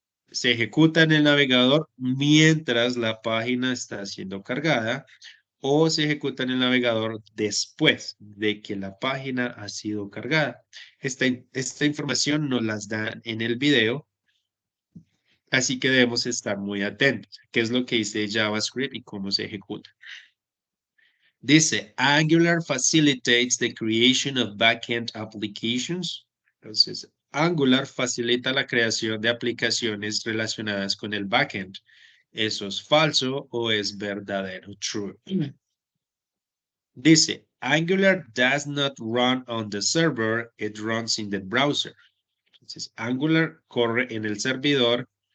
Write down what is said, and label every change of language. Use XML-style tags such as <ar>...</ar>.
<es>Se ejecuta en el navegador mientras la página está siendo cargada o se ejecuta en el navegador después de que la página ha sido cargada. Esta información nos las dan en el video, así que debemos estar muy atentos. ¿Qué es lo que dice JavaScript y cómo se ejecuta?</es> <en>Dice, Angular facilitates the creation of backend applications.</en> <es>Entonces, Angular facilita la creación de aplicaciones relacionadas con el backend. ¿Eso es falso o es verdadero?</es> <en>True. Dice, Angular does not run on the server, it runs in the browser.</en> <es>Entonces, Angular corre en el servidor,</es>